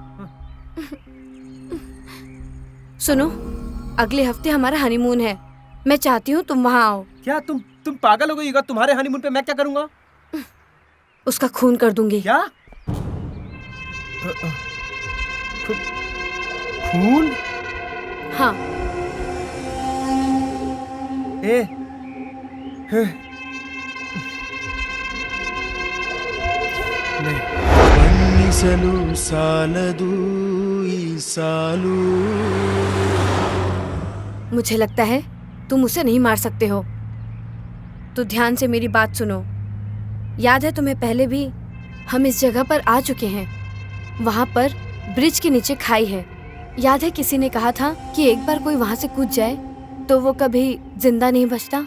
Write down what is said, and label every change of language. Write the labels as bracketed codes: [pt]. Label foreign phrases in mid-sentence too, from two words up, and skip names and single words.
[hi] सुनो, अगले हफ्ते हमारा हनीमून है, मैं चाहती हूँ तुम वहाँ आओ। क्या तुम पागल हो गई हो? तुम्हारे हनीमून पे मैं क्या करूँगा? उसका खून कर दूंगी। क्या? खून? हाँ। [kn] ಬಣ್ಣಿಸಲು ಸಾಲದು ಈ ಸಾಲು. [hi] मुझे लगता है तुम उसे नहीं मार सकते हो, तो ध्यान से मेरी बात सुनो। याद है तुम्हें, पहले भी हम इस जगह पर आ चुके हैं। वहाँ पर ब्रिज के नीचे खाई है। याद है किसी ने कहा था कि एक बार कोई वहाँ से कूद जाए तो वो कभी जिंदा नहीं बचता।